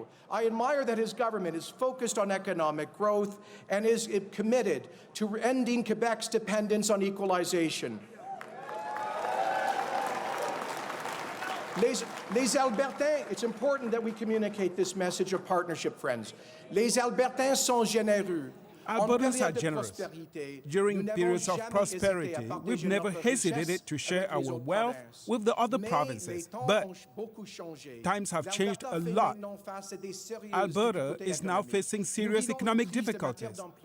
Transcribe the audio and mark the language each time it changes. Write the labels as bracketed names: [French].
[English] I admire that his government is focused on economic growth and is committed to ending Quebec's dependence on equalization. [French] Les Albertains, [English] it's important that we communicate this message of partnership, friends. [French] Les Albertains sont généreux. [English] Albertans are generous. During periods of prosperity, we've never hesitated to share our wealth with the other provinces. But times have changed a lot. Alberta is now facing serious economic difficulties.